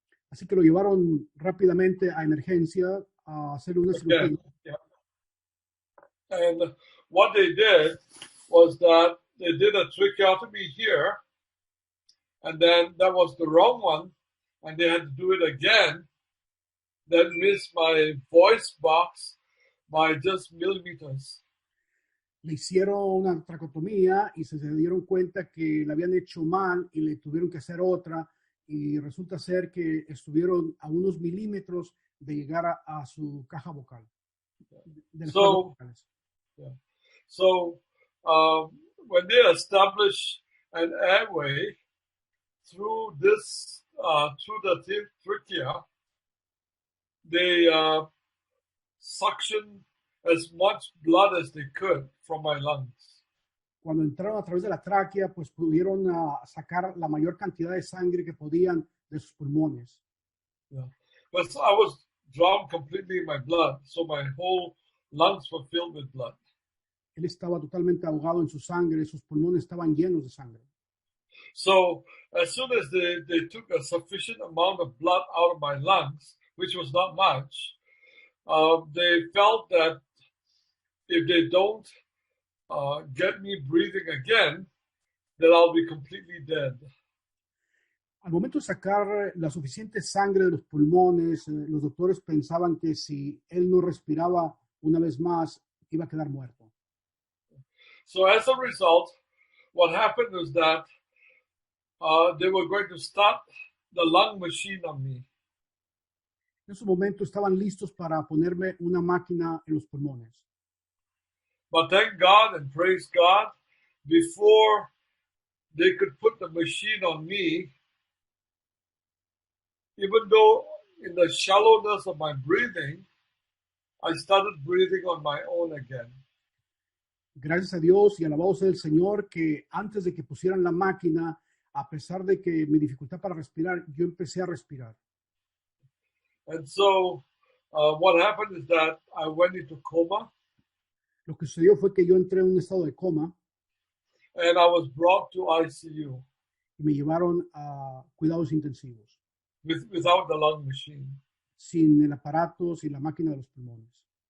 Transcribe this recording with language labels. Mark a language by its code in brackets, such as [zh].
[es] Así que lo llevaron rápidamente a emergencia a hacer una cirugía. [en] Yeah. And what they did was that they did a tracheotomy here, and then that was the wrong one, and they had to do it again. That missed my voice box by just millimeters. [es] Le hicieron una tracotomía y se dieron cuenta que la habían hecho mal y le tuvieron que hacer otra y resulta ser que estuvieron a unos milímetros de llegar a su caja vocal. De las cuerdas vocales. [en] Yeah. So when they establish an airway through this through the trachea, they suction as much blood as they could from my lungs. [es] Cuando entraron a través de la tráquea, pues pudieron sacar la mayor cantidad de sangre que podían de sus pulmones. [en] Yeah. But I was drowned completely in my blood, so my whole lungs were filled with blood. [es] Él estaba totalmente ahogado en su sangre, sus pulmones estaban llenos de sangre. [en] So as soon as they took a sufficient amount of blood out of my lungs, which was not much, they felt that if they don't get me breathing again, that I'll be completely dead. [es] Al momento de sacar la suficiente sangre de los pulmones, los doctores pensaban que si él no respiraba una vez más, iba a quedar muerto. [en] So as a result, what happened was that they were going to start the lung machine on me. [es] En ese momento estaban listos para ponerme una máquina en los pulmones. [en] But thank God and praise God, before they could put the machine on me, even though in the shallowness of my breathing, I started breathing on my own again. [es] Gracias a Dios y alabado sea el Señor que antes de que pusieran la máquina, a pesar de que mi dificultad para respirar, yo empecé a respirar. [en] And so what happened is that I went into coma. [es] Lo que sucedió fue que yo entré en un estado de coma. [en] And I was brought to ICU. [es] Y me llevaron a cuidados intensivos. [en] Without the lung machine. [es] Sin el aparato, sin la máquina de los pulmones.